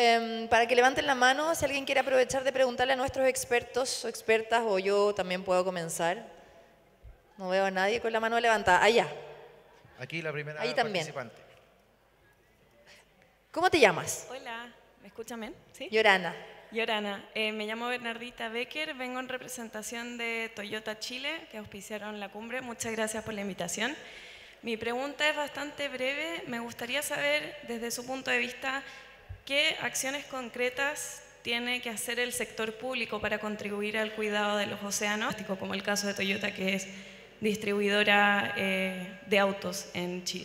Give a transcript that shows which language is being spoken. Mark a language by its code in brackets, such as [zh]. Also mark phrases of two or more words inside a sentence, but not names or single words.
[es] Para que levanten la mano, si alguien quiere aprovechar de preguntarle a nuestros expertos o expertas, o yo también puedo comenzar. No veo a nadie con la mano levantada. Allá. Aquí la primera Ahí también. participante. ¿Cómo te llamas? Hola, ¿me escuchan bien? ¿Sí? Yorana. Yorana, me llamo Bernardita Becker, vengo en representación de Toyota Chile, que auspiciaron la cumbre. Muchas gracias por la invitación. Mi pregunta es bastante breve. Me gustaría saber, desde su punto de vista, ¿qué acciones concretas tiene que hacer el sector público para contribuir al cuidado de los océanos, como el caso de Toyota, que es distribuidora de autos en Chile?